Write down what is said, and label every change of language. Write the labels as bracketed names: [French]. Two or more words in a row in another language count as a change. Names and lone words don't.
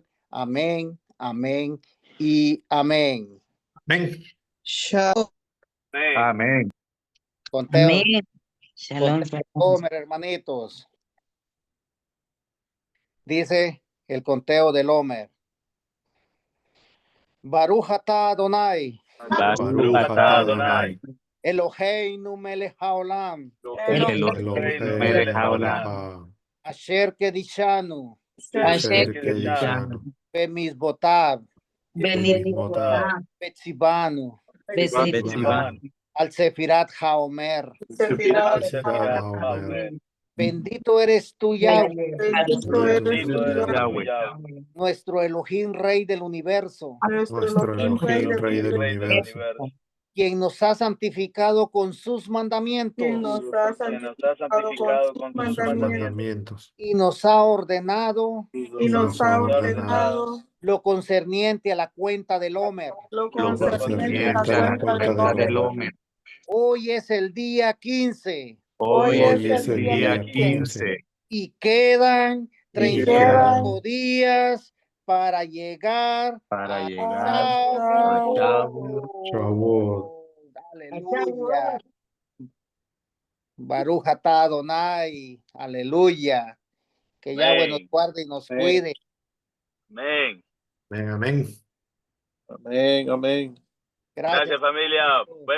[Spanish] Amén, amén y amén. Amén. Shalom. Amén. Conteo, Amén. Shalom, conteo shalom. Homer, hermanitos. Dice el conteo del Homer. [Hebrew] ברוך אתה אדני, ברוך אתה אדני, אלהינו מלך העולם, אלהינו מלך העולם, אשר קדשנו, אשר קדשנו, במצוותיו, במצוותיו, וציוונו, וציוונו, על ספירת העומר. ספירת העומר. [Spanish] Bendito eres tú, Yahweh, Bendito eres tú, Yahweh, nuestro Elohim, Rey del universo, nuestro Elohim, Rey del universo, quien nos ha santificado con sus mandamientos Que nos ha santificado con con sus mandamientos, y nos ha ordenado y nos ha ordenado lo concerniente a la cuenta del Homer. lo lo concerniente a a la la cuenta cuenta del del Homer. Homer. Hoy es el día 15 Hoy Hoy es es el día 15 y quedan y 35 días para llegar para a llegar a Shavuot. Shavuot. [Hebrew] Aleluya. ברוך אתה אדני. [Spanish] Aleluya. Que Yahweh nos guarde y nos cuide. Amén. Amén, amén. Amén, amén. Gracias, familia. Buen